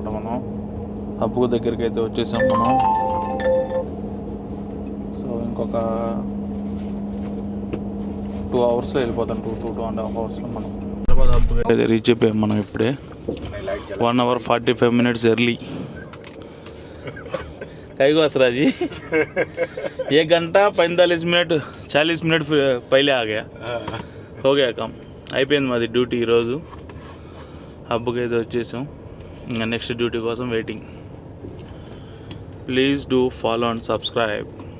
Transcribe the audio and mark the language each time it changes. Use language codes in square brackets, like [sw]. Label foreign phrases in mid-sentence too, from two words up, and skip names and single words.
[te] మనం హబ్బు దగ్గరికి అయితే వచ్చేసాం మనం. సో ఇంకొక 2 hours వెళ్ళిపోతాం. 2.5 hours మనం హైదరాబాద్ హబ్బుకి అయితే రీచ్ అయిపోయాం మనం. ఇప్పుడే [en] 1 hour 45 minutes [te] ఎర్లీ. [hi] कईगो असरा जी 1 घंटा 45 मिनट 40 मिनट पहले आ गया. हो गया काम. [te] అయిపోయింది మాది డ్యూటీ ఈరోజు. హబ్బుకి అయితే వచ్చేసాం. ఇంకా [en] next duty [te] కోసం వెయిటింగ్. [en] please do follow and subscribe.